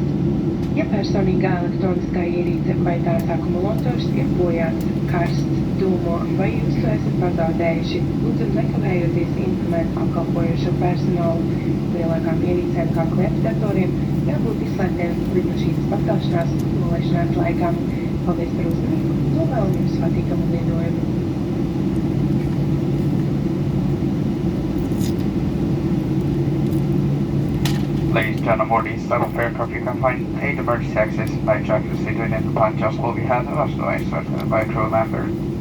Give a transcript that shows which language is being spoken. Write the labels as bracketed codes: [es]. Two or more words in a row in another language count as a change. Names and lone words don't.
[lv] Ja personīgā elektroniskā ierīce vai tās akumulātors ir bojāts, karsts, dūmo vai jūs to esat pazaudējuši, lūdzam nekavējoties informēt apkalpojošo personālu. Lielākām ierīcēm kā klēpjdatoriem jābūt izslēgtiem lidmašīnas pacelšanās un nolaišanās laikā. Paldies par uzmanību, novēlam jums patīkamu lidojumu! [en] Ladies and gentlemen, aboard the Eastbound aircraft, you can find 8 emergency exits by tracking the situated upon just overhead and also escorted by a crew member.